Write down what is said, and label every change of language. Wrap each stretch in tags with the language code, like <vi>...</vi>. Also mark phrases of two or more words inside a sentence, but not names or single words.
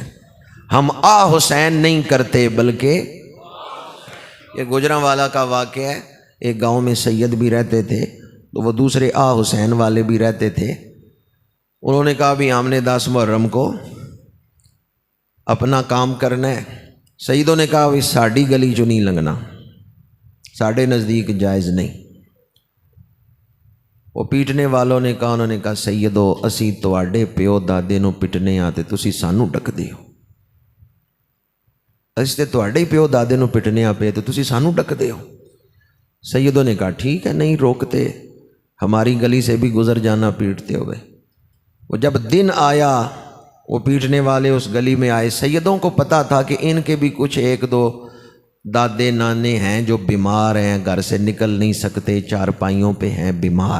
<ur>ہم آ حسین نہیں کرتے بلکہ یہ گوجرانوالا کا واقعہ ہے۔ ایک گاؤں میں سید بھی رہتے تھے تو وہ دوسرے آ حسین والے بھی رہتے تھے۔ انہوں نے کہا بھی ہم نے 10 محرم کو اپنا کام کرنا ہے۔</ur> <pa>سیدوں نے کہا بھی ساڑی گلی چوں نہیں لنگنا، ساڑھے نزدیک جائز نہیں۔</pa> <ur>وہ پیٹنے والوں نے کہا، انہوں نے کہا</ur> <pa>سیدو اسی تواڈے پیو دادے نو پٹنے آتے، تسی سانو ڈک دیو۔ اس تے تواڈے پیو دادے نو پٹنے آ پے تو تسی سانو ڈک دیو۔</pa> <ur>سیدوں نے کہا ٹھیک ہے، نہیں روکتے، ہماری گلی سے بھی گزر جانا پیٹتے ہوئے۔ وہ جب دن آیا وہ پیٹنے والے اس گلی میں آئے، سیدوں کو پتہ تھا کہ ان کے بھی کچھ 1-2 دادے نانے ہیں جو بیمار ہیں، گھر سے نکل نہیں سکتے، چارپائیوں پہ ہیں بیمار۔</ur>